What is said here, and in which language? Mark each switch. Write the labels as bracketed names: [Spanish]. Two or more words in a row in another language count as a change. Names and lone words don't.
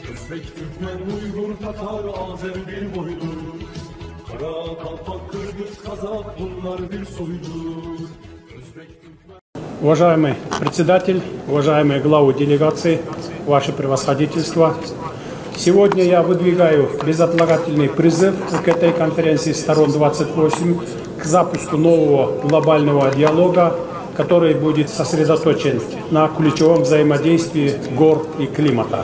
[Turkish] Özbek, Türkmen, Uygur, Tatar, Azer bir boydur. Kara, Kalpak, Kırgız, Kazak bunlar bir soydur. Özbek, Türkmen... [Russian] Уважаемый председатель, уважаемые главы делегации, ваше превосходительство, сегодня я выдвигаю безотлагательный призыв к этой конференции сторон 28 к запуску нового глобального диалога, который будет сосредоточен на ключевом взаимодействии гор и климата.